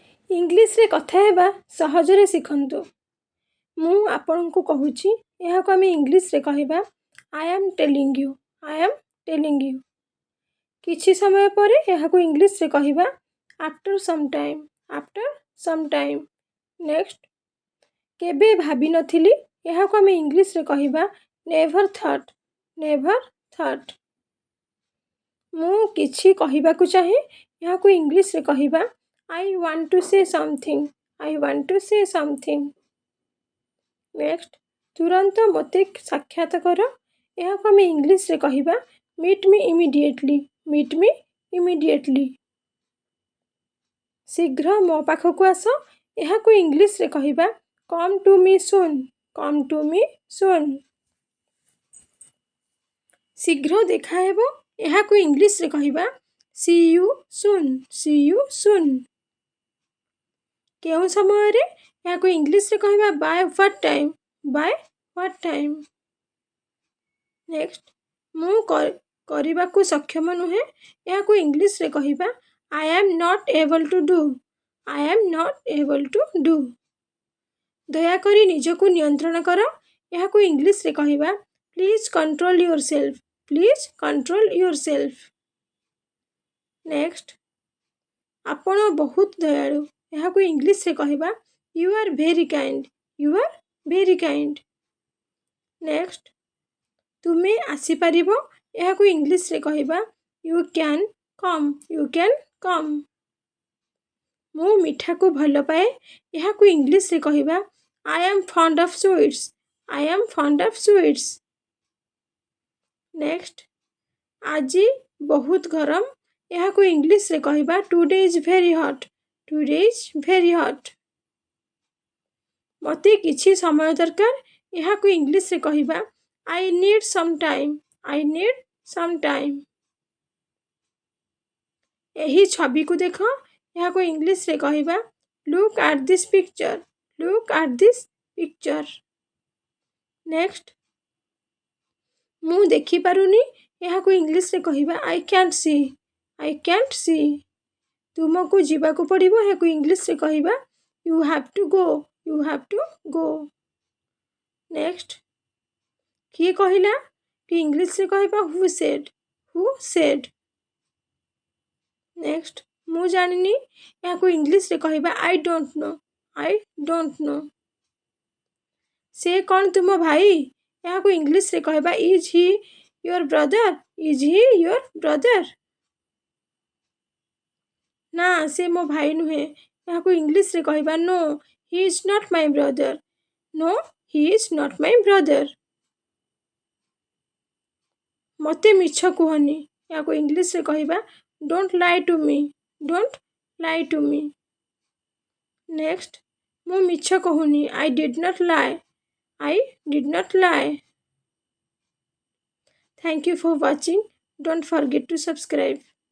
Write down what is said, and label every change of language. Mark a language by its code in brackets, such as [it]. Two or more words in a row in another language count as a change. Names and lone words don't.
[or] ଇଂଲିଶରେ କଥା ହେବା ସହଜରେ ଶିଖନ୍ତୁ। ମୁଁ ଆପଣଙ୍କୁ କହୁଛି, ଏହାକୁ ଆମେ ଇଂଲିଶରେ କହିବା [en] I am telling you, I am telling you। [or] କିଛି ସମୟ ପରେ ଏହାକୁ ଇଂଲିଶରେ କହିବା [en] after some time, after some time। [or] ନେକ୍ସଟ, କେବେ ଭାବିନଥିଲି, ଏହାକୁ ଆମେ ଇଂଲିଶରେ କହିବା [en] never thought, never thought। [or] ମୁଁ କିଛି କହିବାକୁ ଚାହେଁ, ଏହାକୁ ଇଂଲିଶରେ କହିବା [en] I want to say something, I want to say something। [or] ନେକ୍ସଟ, ତୁରନ୍ତ ମୋତେ ସାକ୍ଷାତ କର, ଏହାକୁ ଆମେ ଇଂଲିଶରେ କହିବା [en] meet me immediately, meet me immediately। [or] ଶୀଘ୍ର ମୋ ପାଖକୁ ଆସ, ଏହାକୁ ଇଂଲିଶରେ କହିବା [en] come to me soon, come to me soon। [or] ଶୀଘ୍ର ଦେଖା ହେବ, ଏହାକୁ ଇଂଲିଶରେ କହିବା [en] see you soon, see you soon। [or] କେଉଁ ସମୟରେ, ଏହାକୁ ଇଂଲିଶରେ କହିବା [en] by what time, by what time। [or] ନେକ୍ସଟ, ମୁଁ କରିବାକୁ ସକ୍ଷମ ନୁହେଁ, ଏହାକୁ ଇଂଲିଶରେ କହିବା [en] I am not able to do, I am not able to do। [or] ଦୟାକରି ନିଜକୁ ନିୟନ୍ତ୍ରଣ କର, ଏହାକୁ ଇଂଲିଶରେ କହିବା [en] please control yourself, please control yourself। [or] ନେକ୍ସଟ, ଆପଣ ବହୁତ ଦୟାଳୁ, ଏହାକୁ ଇଂଲିଶରେ କହିବା [en] you are very kind, you are very kind। [or] ନେକ୍ସଟ, ତୁମେ ଆସିପାରିବ, ଏହାକୁ ଇଂଲିଶରେ କହିବା [en] you can come, you can come। [or] ମୁଁ ମିଠାକୁ ଭଲ ପାଏ, ଏହାକୁ ଇଂଲିଶରେ କହିବା [en] I am fond of sweets, I am fond of sweets। [or] ନେକ୍ସଟ, ଆଜି ବହୁତ ଗରମ, ଏହାକୁ ଇଂଲିଶରେ କହିବା [en] today is very hot, today is very hot। [or] ମୋତେ କିଛି ସମୟ ଦରକାର, ଏହାକୁ ଇଂଲିଶରେ କହିବା [en] I need some time, I need some time। [or] ଏହି ଛବିକୁ ଦେଖ, ଏହାକୁ ଇଂଲିଶରେ କହିବା [en] look at this picture, look at this picture। [or] ନେକ୍ସଟ, ମୁଁ ଦେଖିପାରୁନି, ଏହାକୁ ଇଂଲିଶରେ କହିବା [en] I can't see, I can't see। [or] ତୁମକୁ ଯିବାକୁ ପଡ଼ିବ, ଏହାକୁ ଇଂଲିଶରେ କହିବା [en] you have to go, you have to go। [or] ନେକ୍ସଟ, କିଏ କହିଲା, ଇଂଲିଶରେ କହିବା [en] who said, who said। [or] ନେକ୍ସଟ, ମୁଁ ଜାଣିନି, ଏହାକୁ ଇଂଲିଶରେ କହିବା [en] I don't know, I don't know। [or] ସେ କ'ଣ ତୁମ ଭାଇ, ଏହାକୁ ଇଂଲିଶରେ କହିବା [en] is he your brother, is he your brother। [or] ନା, ସେ ମୋ ଭାଇ ନୁହେଁ, ଏହାକୁ ଇଂଲିଶରେ କହିବା [en] no, he is not my brother, no, he is not my brother। [or] ମୋତେ ମିଛ କୁହନି, ଏହାକୁ ଇଂଲିଶରେ କହିବା [en] don't lie to me, don't lie to me। [or] ନେକ୍ସଟ, ମୁଁ ମିଛ କହୁନି [en] I did not lie, I did not lie। Thank you for watching, don't forget to subscribe।